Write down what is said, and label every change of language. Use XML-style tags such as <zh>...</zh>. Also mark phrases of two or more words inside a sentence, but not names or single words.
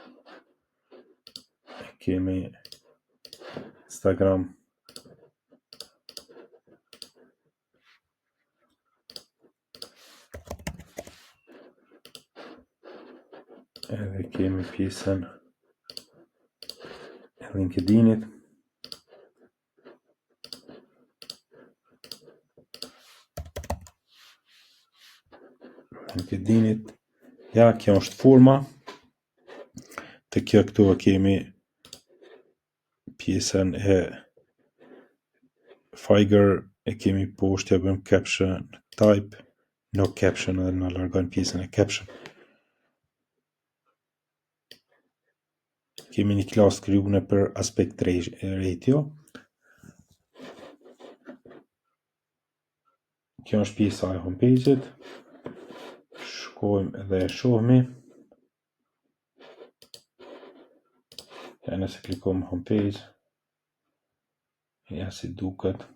<sq>kemi Instagram, edhe kemi pjesën e LinkedInit, ja, kjo është forma. Të kjo këtu kemi pjesën e Fiverr, e kemi poshtë, ja bëjmë</sq> <en>caption, type, no caption,</en> <sq>edhe na largon pjesën e caption. Kemi një klasë krijuar për</sq> <en>aspect ratio.</en> <sq>Kjo është pjesa e homepage-it. Shkojmë edhe e shohmi. Ja, nëse klikojmë homepage, ja si duket.</sq>